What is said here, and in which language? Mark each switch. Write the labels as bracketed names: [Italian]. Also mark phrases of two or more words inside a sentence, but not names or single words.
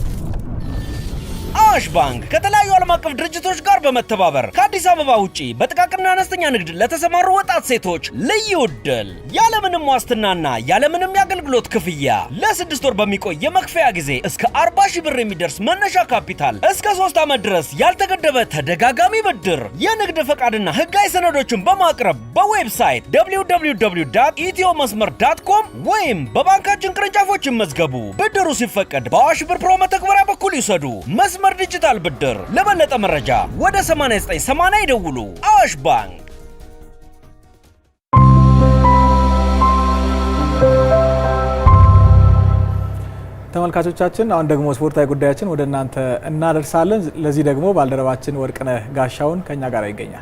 [Amharic] አዋሽ ባንክ ከተለያዩ ዓለም አቀፍ ድርጅቶች ጋር በመተባበር ከአዲስ አበባ ውጪ በጥቃቅንና አነስተኛ ንግድ ለተሰማሩ ወጣት ሴቶች ልዩ ዕድል ያለምንም ዋስትናና ያለምንም የአገልግሎት ክፍያ ለ6 ወር በሚቆይ የመክፈያ ጊዜ እስከ 40 ሺህ ብር የሚደርስ መነሻ ካፒታል እስከ 3 ዓመት ድረስ ያልተገደበ ተደጋጋሚ ብድር የንግድ ፈቃድና ህጋዊ ሰነዶችን በማቅረብ በዌብሳይት www.ethiomasmer.com ወይም በባንካችን ቅርንጫፎች ይመዝገቡ። ብድሩ ሲፈቀድ በአዋሽ ብር ፕሮ መተግበሪያ በኩል ይውሰዱ። መስመር ዲጂታል ብድር። ለበለጠ መረጃ ወደ 8980 ይደውሉ። አዋሽ ባንክ። ተመልካቾቻችን አሁን ደግሞ ስፖርታዊ ጉዳያችን ወደ እናንተ እናደርሳለን። ለዚህ ደግሞ ባልደረባችን ወርቅነህ ጋሻውን ከኛ ጋር ይገኛል።